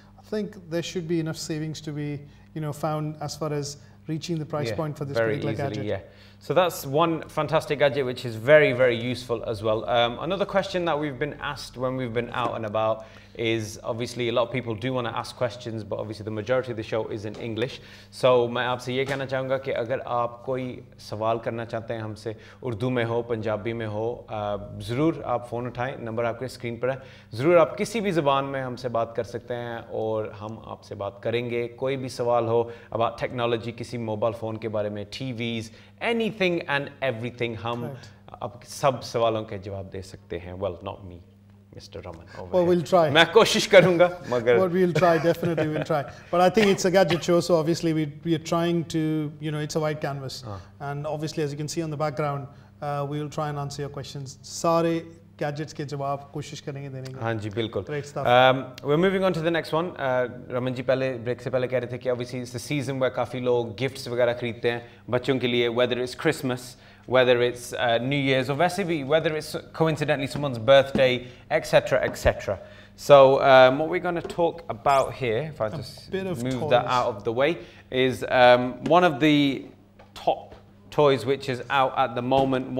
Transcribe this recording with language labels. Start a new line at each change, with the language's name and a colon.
English: I think there should be enough savings to be found as far as reaching the price point for this particular gadget. Yeah. So that's one fantastic gadget which is very, very useful as well. Another question that we've been asked when we've been out and about is, obviously a lot of people do want to ask questions, but obviously the majority of the show is in English.
Hindi: So मैं आपसे ये कहना चाहूँगा कि अगर आप कोई सवाल करना चाहते हैं हमसे, उर्दू में हो, पंजाबी में हो, ज़रूर आप फ़ोन उठाएं, नंबर आपके स्क्रीन पर है, ज़रूर आप किसी भी ज़बान में हमसे बात कर सकते हैं और हम आपसे बात करेंगे. कोई भी सवाल हो
English: about technology,
Hindi: किसी मोबाइल फ़ोन के बारे में,
English: TVs, anything and everything,
Hindi: हम आप सब सवालों के जवाब दे सकते हैं.
English: Well, not me, Mr. Raman. Well, we'll try.
Hindi: मैं कोशिश करूँगा, मगर.
English: Well, we'll try, definitely we'll try. But I think it's a gadget show, so obviously we are trying to, it's a white canvas. And obviously, as you can see on the background, we will try and answer your questions.
Hindi: सारे gadgets के जवाब कोशिश करेंगे देने के. हाँ जी, बिल्कुल.
English: Great stuff. We're moving on to the next one.
Hindi: Raman ji पहले ब्रेक से पहले कह रहे थे कि
English: obviously it's the season where
Hindi: काफ़ी लोग
English: gifts
Hindi: वगैरह खरीदते हैं बच्चों के लिए,
English: whether it's Christmas, whether it's New Year's, or
Hindi: वैसे भी,
English: whether it's coincidentally someone's birthday, etc., etc. So what we're going to talk about here, if I just move that out of the way, is one of the top toys which is out at the moment.